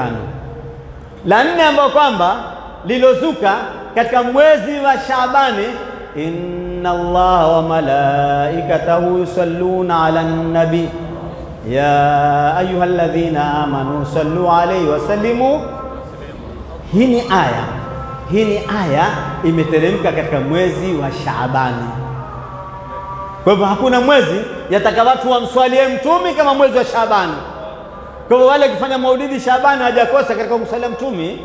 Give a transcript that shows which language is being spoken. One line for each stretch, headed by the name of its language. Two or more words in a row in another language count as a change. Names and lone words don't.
Swahili: La 4 ambao kwamba lilozuka katika mwezi wa Shaabani,
Arabic: إن الله وملائكته يصلون على النبي يا أيها الذين آمنوا صلوا عليه وسلموا.
Swahili: Hii ni aya Hii ni aya imeteremka katika mwezi wa Shaabani. Kwa hivyo hakuna mwezi yataka watu wamswalie mtume kama mwezi wa Shaabani. Kwa hivyo wale kufanya maulidi Shaabani hawajakosa katika kumswalia mtume.